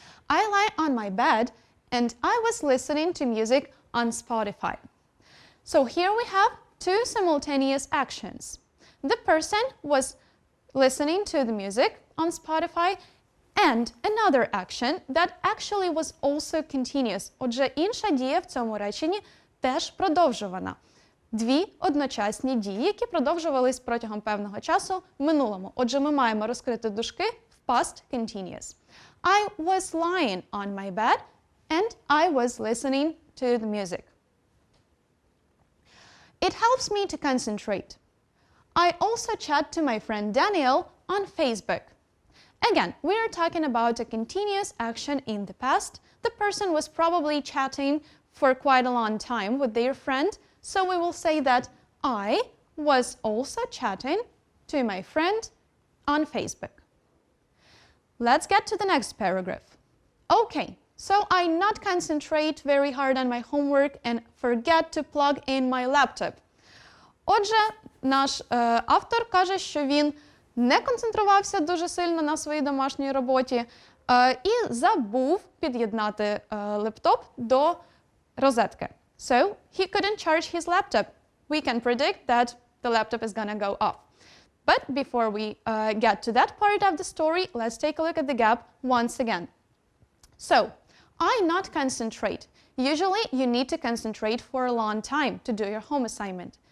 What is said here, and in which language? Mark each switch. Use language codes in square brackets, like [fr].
[en] I lie on my bed and I was listening to music on Spotify. So here we have two simultaneous actions. The person was listening to the music on Spotify and another action that actually was also continuous. [uk] Отже, інша дія в цьому реченні теж продовжувана. Дві одночасні дії, які продовжувались протягом певного часу в минулому. Отже, ми маємо розкрити дужки в past continuous. [en] I was lying on my bed and I was listening to the music. It helps me to concentrate. I also chat to my friend Daniel on Facebook. Again, we are talking about a continuous action in the past. The person was probably chatting for quite a long time with their friend, so we will say that I was also chatting to my friend on Facebook. Let's get to the next paragraph. Okay, so I not concentrate very hard on my homework and forget to plug in my laptop. [uk] Отже, наш автор каже, що він не концентрувався дуже сильно на своїй домашній роботі і забув під'єднати лептоп до розетки. [en] So, he couldn't charge his laptop. We can predict that the laptop is gonna go off. But before we get to that part of the story, let's take a look at the gap once again. So, I not concentrate. Usually, you need to concentrate for a long time to do your home assignment.